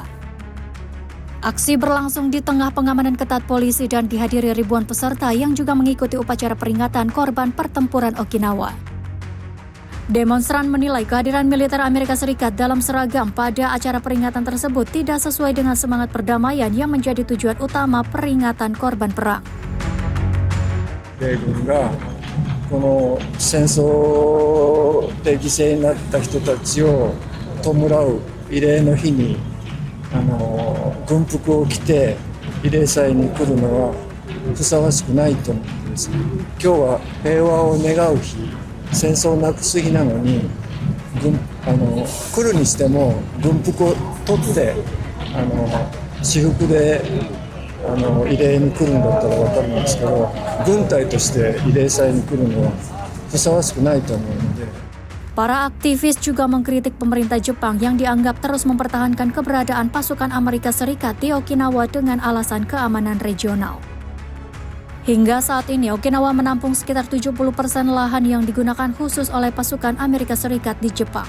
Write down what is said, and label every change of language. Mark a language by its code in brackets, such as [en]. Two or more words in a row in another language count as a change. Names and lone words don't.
[id] Aksi berlangsung di tengah pengamanan ketat polisi dan dihadiri ribuan peserta yang juga mengikuti upacara peringatan korban pertempuran Okinawa. Demonstran menilai kehadiran militer Amerika Serikat dalam seragam pada acara peringatan tersebut tidak sesuai dengan semangat perdamaian yang menjadi tujuan utama peringatan korban perang. [ja] 米軍がこの戦争で犠牲になった人たちを弔う慰霊の日に軍服を着て慰霊祭に来るのはふさわしくないと思うんです。今日は平和を願う日、戦争をなくす日なのに来るにしても軍服を取って私服で慰霊に来るんだったら分かるんですけど、軍隊として慰霊祭に来るのはふさわしくないと思うので。 [id] Para aktivis juga mengkritik pemerintah Jepang yang dianggap terus mempertahankan keberadaan pasukan Amerika Serikat di Okinawa dengan alasan keamanan regional. Hingga saat ini, Okinawa menampung sekitar 70% lahan yang digunakan khusus oleh pasukan Amerika Serikat di Jepang.